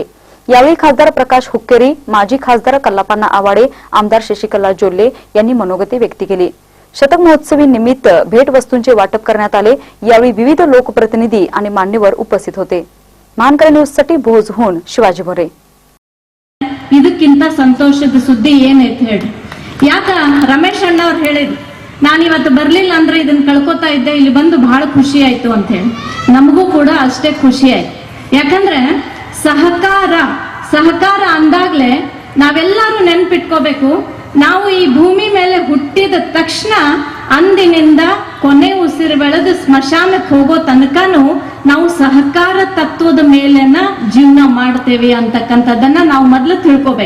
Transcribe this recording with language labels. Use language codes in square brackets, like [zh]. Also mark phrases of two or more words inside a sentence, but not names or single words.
[mr] यावेळी खासदार प्रकाश हुक्केरी, माजी खासदार कल्लापन्ना आवाडे, आमदार शशिकला जोल्ले यांनी मनोगती व्यक्त केली। शतक महोत्सवी निमित्त भेट वस्तूंचे वाटप करण्यात आले। यावेळी विविध लोकप्रतिनिधी आणि मान्यवर उपस्थित होते। महानकरी न्यूजसाठी भोजहून शिवाजी मोरे। [kn] ಇದಕ್ಕಿಂತ ಸಂತೋಷದ ಸುದ್ದಿ ಏನೈತೆ ಹೇಳಿ? ಯಾಕ ರಮೇಶ್ ಅಣ್ಣ ಅವರು ಹೇಳಿದ್ರು, ನಾನು ಇವತ್ತು ಬರ್ಲಿಲ್ಲ ಅಂದ್ರೆ ಇದನ್ನ ಕಳ್ಕೊತಾ ಇದ್ದೆ, ಇಲ್ಲಿ ಬಂದು ಬಹಳ ಖುಷಿ ಆಯ್ತು ಅಂತ ಹೇಳಿ। ನಮಗೂ ಕೂಡ ಅಷ್ಟೇ ಖುಷಿ ಆಯ್ತು। ಯಾಕಂದ್ರೆ ಸಹಕಾರ ಅಂದಾಗ್ಲೇ ನಾವೆಲ್ಲರೂ ನೆನ್ಪಿಟ್ಕೋಬೇಕು, ನಾವು ಈ ಭೂಮಿ ಮೇಲೆ ಹುಟ್ಟಿದ ತಕ್ಷಣ ಅಂದಿನಿಂದ ಕೊನೆ ಉಸಿರು ಬೆಳೆದು ಸ್ಮಶಾನಕ್ಕೆ ಹೋಗೋ ತನಕನೂ ನಾವು ಸಹಕಾರ ತತ್ವದ ಮೇಲೆನ ಜೀವನ ಮಾಡ್ತೇವೆ ಅಂತಕ್ಕಂಥದ್ದನ್ನ ನಾವು ಮೊದಲು ತಿಳ್ಕೋಬೇಕು।